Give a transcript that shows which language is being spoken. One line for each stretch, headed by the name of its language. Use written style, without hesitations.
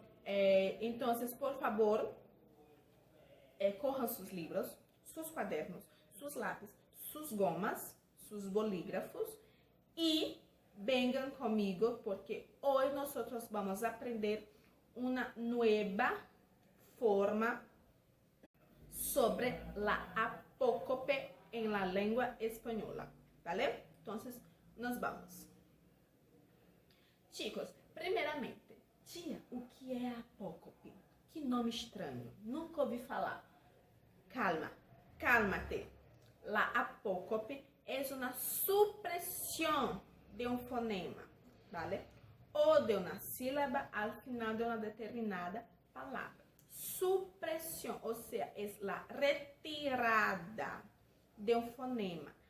Spanish: Entonces, por favor, cojan sus libros, sus cuadernos, sus lápices, sus gomas, sus bolígrafos y vengan conmigo porque hoy nosotros vamos a aprender una nueva forma sobre la apócope en la lengua española, ¿vale? Entonces, nos vamos.
Portuguese: Chicos, primeiramente, tia, o que é apócope? Que nome estranho, nunca ouvi falar.
Spanish: Calma, cálmate. La apócope es una supresión de un fonema, ¿vale? O de una sílaba al final de una determinada palabra. Supresión, o sea, es la retirada de un fonema.